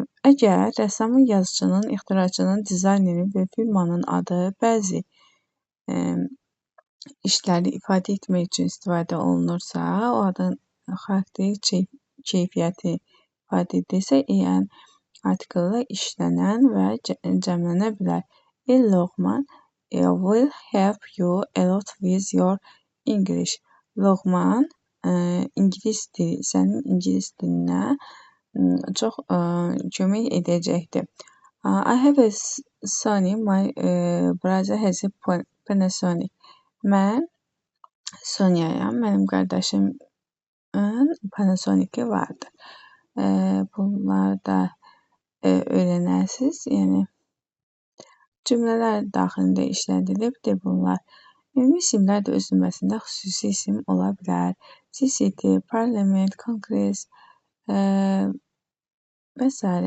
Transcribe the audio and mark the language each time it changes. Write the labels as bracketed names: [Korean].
[Azerbaijani] Əgər rəssamın, yazıcının, ixtiraçının, dizaynerin və firmanın adı bəzi işləri ifadə etmək üçün istifadə olunursa, o adın xarakterik keyfiyyəti ifadə edirsə, en artiklı işlənən və cəmlənə bilər. [English] Loğman will help you a lot with your English. [Azerbaijani] Loğman ingilis dili, sənin ingilis dilinə çox kömək edəcəkdir. [English] I have a Sony, my brother has a Panasonic. [Azerbaijani] Mən Sonyayam, mənim qardaşımın Panasonic-i vardır. Bunları da öyrənərsiniz. Yəni cümlələr daxilində işlədilibdir bunlar. Ümumi isimlər də öz növbəsində xüsusi isim ola bilər. City, Parliament, Congress və s.